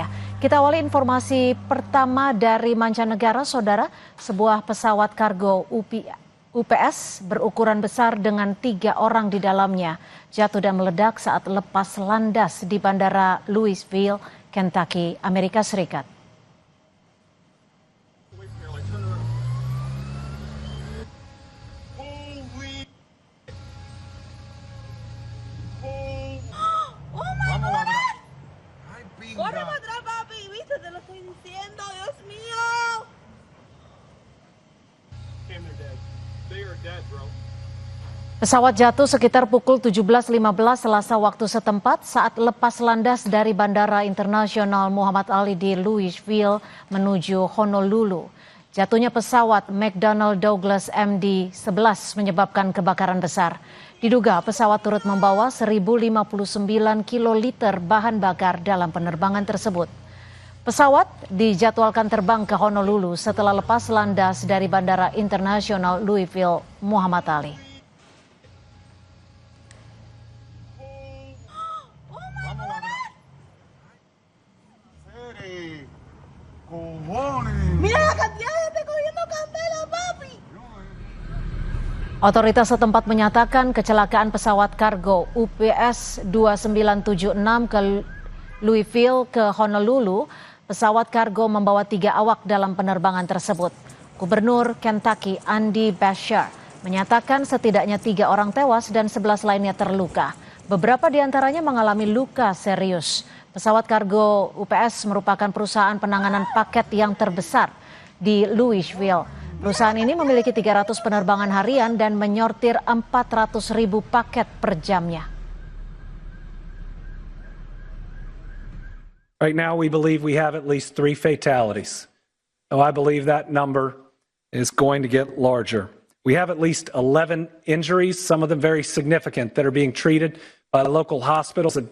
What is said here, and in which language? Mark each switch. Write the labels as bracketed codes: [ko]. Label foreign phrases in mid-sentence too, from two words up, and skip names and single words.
[id] Kita awali informasi pertama dari mancanegara, saudara. Sebuah pesawat kargo UPS berukuran besar dengan 3 orang di dalamnya jatuh dan meledak saat lepas landas di Bandara Louisville, Kentucky, Amerika Serikat. [es] Corre para atrás, papi, viste, te lo estoy diciendo, Dios mío. [id] Pesawat jatuh sekitar pukul 17.15 Selasa waktu setempat saat lepas landas dari Bandara Internasional Muhammad Ali di Louisville menuju Honolulu. Jatuhnya pesawat McDonnell Douglas MD-11 menyebabkan kebakaran besar. Diduga pesawat turut membawa 1.059 kiloliter bahan bakar dalam penerbangan tersebut. Pesawat dijadwalkan terbang ke Honolulu setelah lepas landas dari Bandara Internasional Louisville Muhammad Ali. [es] Mira la cantidad de gente cogiendo candela, papi. [id] Otoritas setempat menyatakan kecelakaan pesawat kargo UPS 2976 ke Louisville ke Honolulu. Pesawat kargo membawa 3 awak dalam penerbangan tersebut. Gubernur Kentucky Andy Beshear menyatakan setidaknya 3 orang tewas dan 11 lainnya terluka. Beberapa di antaranya mengalami luka serius. Pesawat kargo UPS merupakan perusahaan penanganan paket yang terbesar di Louisville. Perusahaan ini memiliki 300 penerbangan harian dan menyortir 400.000 paket per jamnya. [en] Right now we believe we have at least 3 fatalities. So I believe that number is going to get larger. We have at least 11 injuries, some of them very significant, that are being treated by local hospitals.